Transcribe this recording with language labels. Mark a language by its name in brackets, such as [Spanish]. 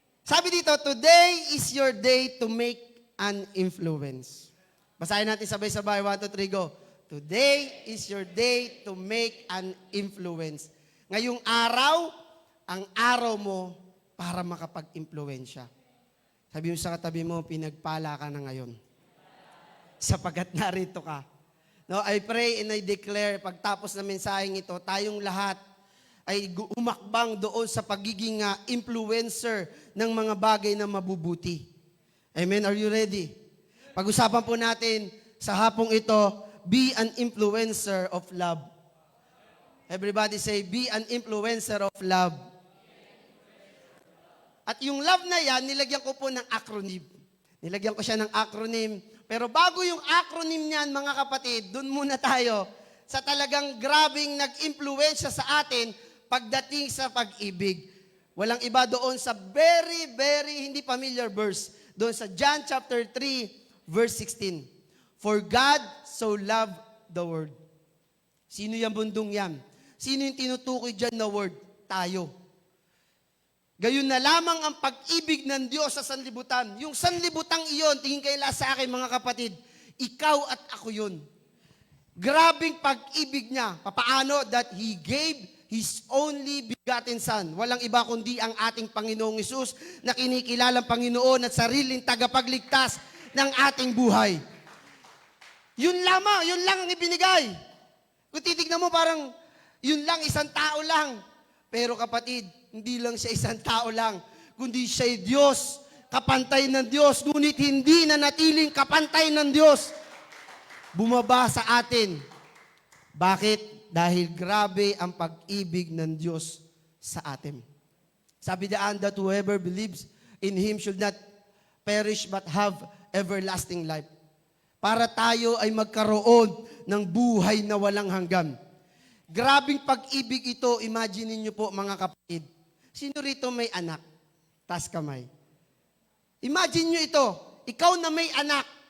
[Filipino] Sabi dito, [English] today is your day to make an influence. [Filipino] Basahin natin sabay-sabay. [English] 1, 2, 3, go. Today is your day to make an influence. [Filipino] Ngayong araw, ang araw mo para makapag-impluensya. Sabi mo sa katabi mo, pinagpala ka na ngayon. Sapagat narito ka. No, [English] I pray and I declare, [Filipino] pagtapos ng mensaheng ito, tayong lahat ay umakbang doon sa pagiging influencer ng mga bagay na mabubuti. [English] Amen? Are you ready? [Filipino] Pag-usapan po natin sa hapong ito, [English] be an influencer of love. Everybody say, be an influencer of love. [Filipino] At yung love na yan, nilagyan ko po ng acronym. Nilagyan ko siya ng acronym. Pero bago yung acronym niyan, mga kapatid, dun muna tayo sa talagang grabing nag-impluensya sa atin pagdating sa pag-ibig. Walang iba doon sa [English] very, very [Filipino] hindi familiar verse. Doon sa [English] John chapter 3, verse 16. For God so loved the world. [Filipino] Sino yung bundong yan? Sino yung tinutukoy dyan na word? Tayo. Gayon na lamang ang pag-ibig ng Diyos sa sanlibutan. Yung sanlibutang iyon, tingin kayo sa akin mga kapatid, ikaw at ako yun. Grabing pag-ibig niya. Papaano? [English] That He gave His only begotten Son. [Filipino] Walang iba kundi ang ating Panginoong Hesus na kinikilalang Panginoon at sariling tagapagligtas ng ating buhay. Yun lamang, yun lang ang ibinigay. Kung titignan mo parang, yun lang, isang tao lang. Pero kapatid, hindi lang siya isang tao lang, kundi siya'y Diyos, kapantay ng Diyos, ngunit hindi na natiling kapantay ng Diyos. Bumaba sa atin. Bakit? Dahil grabe ang pag-ibig ng Diyos sa atin. Sabi daan [English] that whoever believes in Him should not perish but have everlasting life. [Filipino] Para tayo ay magkaroon ng buhay na walang hanggan. Grabing pag-ibig ito, imagine niyo po mga kapatid. Sino rito may anak? Taas kamay. Imagine niyo ito, ikaw na may anak.